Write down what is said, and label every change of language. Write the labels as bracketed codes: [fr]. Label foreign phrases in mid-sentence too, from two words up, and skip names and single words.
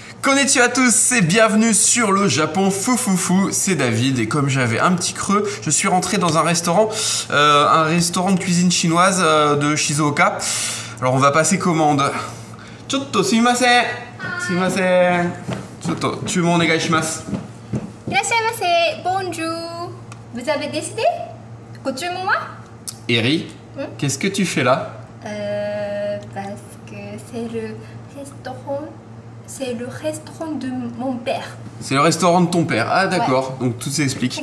[fr] Konnichiwa à tous et bienvenue sur le Japon Foufoufou, c'est David et comme j'avais un petit creux, je suis rentré dans un restaurant de cuisine chinoise de Shizuoka. Alors on va passer commande. [ja] ちょっと、すみません. Sumimasen. ちょっと、注文お願いします. Irashaimase, [fr] bonjour. Vous avez décidé? [ja] ご注文は? [fr] Eri, qu'est-ce que tu fais là? Parce que c'est le restaurant. C'est le restaurant de mon père. C'est le restaurant de ton père. Ah d'accord, ouais. Donc tout s'explique.